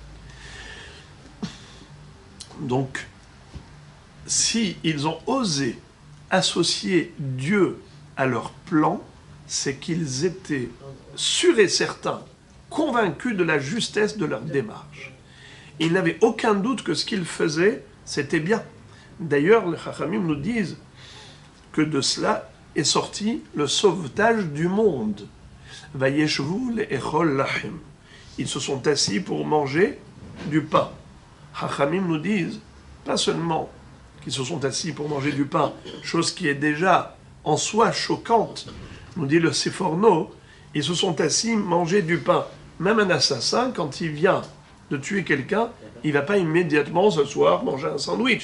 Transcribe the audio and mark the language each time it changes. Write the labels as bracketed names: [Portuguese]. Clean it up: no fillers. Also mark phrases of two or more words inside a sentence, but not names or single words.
[French] Donc, si ils ont osé associer Dieu à leur plan, c'est qu'ils étaient sûrs et certains, convaincus de la justesse de leur démarche. Ils n'avaient aucun doute que ce qu'ils faisaient, c'était bien. D'ailleurs, les Chachamim nous disent que de cela est sorti le sauvetage du monde. [Hebrew] וישבו לאכול לחם. [French] Ils se sont assis pour manger du pain. Chachamim nous disent, pas seulement qu'ils se sont assis pour manger du pain, chose qui est déjà en soi choquante, nous dit le Seforno, ils se sont assis manger du pain. Même un assassin, quand il vient de tuer quelqu'un, il ne va pas immédiatement s'asseoir, manger un sandwich.